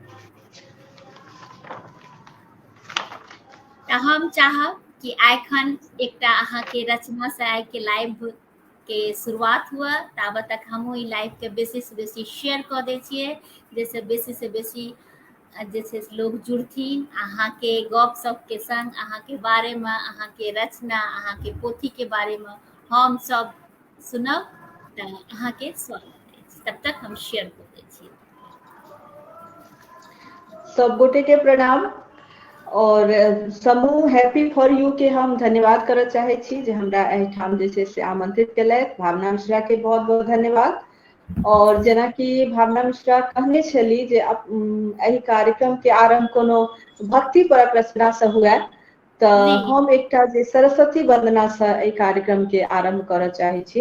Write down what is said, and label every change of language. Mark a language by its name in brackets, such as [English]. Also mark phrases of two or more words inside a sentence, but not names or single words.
[Maithili] तऽ हम चाहब कि एखन एकटा अहाँके रचना से आइ के लाइव के शुरुआत हुआ, ताबत तक हमहूँ ई लाइव के बेसी से बेसी शेयर कऽ दै छियै, जैसे बेसी से बेसी जे छै से लोग जुड़थिन अहाँके गपशप के संग, अहाँके बारे में, अहाँके रचना, अहाँके पोथी के बारे में हम सब सुनब। तऽ अहाँके स्वागत अछि। तब तक हम शेयर कऽ दै छियै। सब गोटे के प्रणाम और समूह हैप्पी फॉर यू के हम धन्यवाद करऽ चाहे छी जे हमरा एहिठाम जे छै से आमंत्रित केलथि। भावना मिश्रा के बहुत बहुत धन्यवाद। और जेना कि भावना मिश्रा कहने छली जे एहि कार्यक्रम के आरंभ कोनो भक्ति परक रचना से हुए, तऽ जी हम एकटा जे सरस्वती वंदना से एहि कार्यक्रम के आरंभ करऽ चाहे छी।